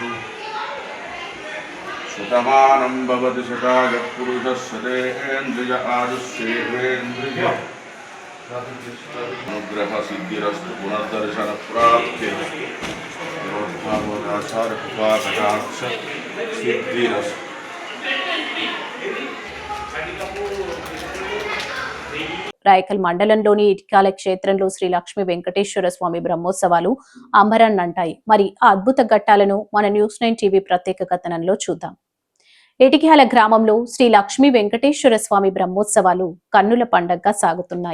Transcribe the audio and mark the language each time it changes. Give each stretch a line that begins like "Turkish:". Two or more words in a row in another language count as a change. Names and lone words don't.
Sanskrit: शतमानं भवति शतायः पुरुषः शतेन्द्रिय आयुष्येन्द्रिय अनुग्रह सिद्धिरस्तु पुनर्दर्शन प्राप्ते योद्धावदाचार कृपा कटाक्ष सिद्धिरस्तु।
Telugu: రాయకల్ మండలంలోని ఇటిక్యాల క్షేత్రంలో శ్రీ లక్ష్మీ వెంకటేశ్వర స్వామి బ్రహ్మోత్సవాలు అంబరాన్నంటాయి. మరి ఆ అద్భుత ఘట్టాలను మన న్యూస్ 9 టీవీ ప్రత్యేక కథనంలో చూద్దాం. ఇటిక్యాల గ్రామంలో శ్రీ లక్ష్మీ వెంకటేశ్వర స్వామి బ్రహ్మోత్సవాలు కన్నుల పండగగా సాగుతున్నాయి.